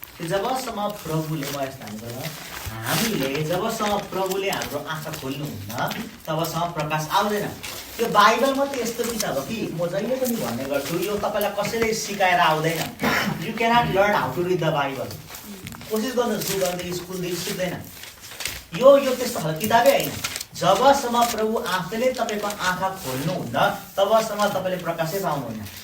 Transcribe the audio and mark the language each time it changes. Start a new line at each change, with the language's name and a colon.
Nepali: जबसम्म प्रभुले हामीले जबसम्म प्रभुले हाम्रो आँखा खोल्नुहुन्न तबसम्म प्रकाश आउँदैन। यो बाइबल मात्रै यस्तो कि अब कि म जहिले पनि भन्ने गर्छु, यो तपाईँलाई कसैले सिकाएर आउँदैन।
English: You cannot learn how to read the Bible.
Nepali: कोसिस गर्नुहोस्, स्कुलदेखि सिक्दैन। यो त्यस्तो खालको किताबै होइन। जबसम्म प्रभु आफैले तपाईँको आँखा खोल्नुहुन्न तबसम्म तपाईँले प्रकाशै पाउनुहुन्न।